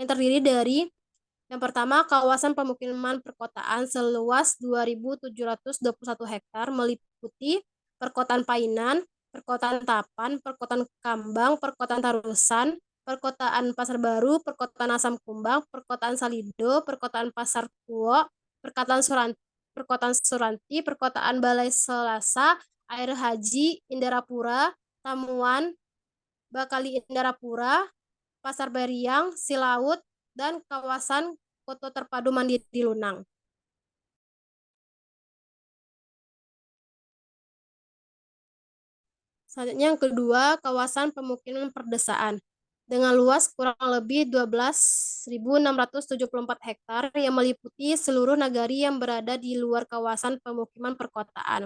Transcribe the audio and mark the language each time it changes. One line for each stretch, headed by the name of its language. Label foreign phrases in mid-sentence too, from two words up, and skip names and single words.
Indonesian: terdiri dari yang pertama, kawasan pemukiman perkotaan seluas 2.721 hektar meliputi perkotaan Painan, perkotaan Tapan, perkotaan Kambang, perkotaan Tarusan, perkotaan Pasar Baru, perkotaan Asam Kumbang, perkotaan Salido, perkotaan Pasar Kuo, perkotaan Suranti, perkotaan Balai Selasa, Air Haji, Indarapura, Tamuan, Bakali Indarapura, Pasar Beriang, Silaut, dan kawasan Kota Terpadu Mandiri Lunang. Selanjutnya yang kedua, kawasan pemukiman perdesaan dengan luas kurang lebih 12.674 hektar yang meliputi seluruh nagari yang berada di luar kawasan pemukiman perkotaan.